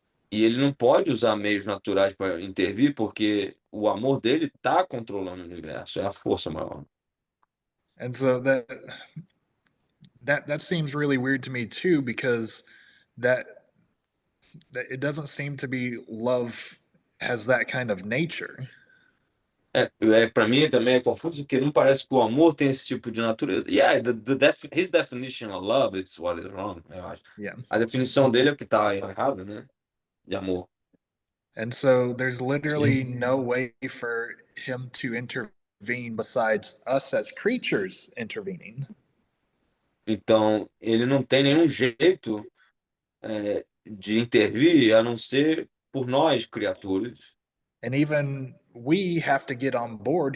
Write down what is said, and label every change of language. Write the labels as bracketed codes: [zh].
[pt] E ele não pode usar meios naturais para intervir, porque o amor dele está controlando o universo, é a força maior. [en] And so that seems really weird to me too, because that it doesn't seem to be love has that kind of nature. [pt] Para mim também é confuso, porque não parece que o amor tem esse tipo de natureza. [en] Yeah, his definition of love, it's what is wrong, [pt] eu acho. [en] Yeah. [pt] A definição dele é o que está errado, né? De amor. [en] And so there's literally no way for him to intervene besides us as creatures intervening. [pt] Então, ele não tem nenhum jeito de intervir a não ser por nós, criaturas. [en] And even we have to get on board.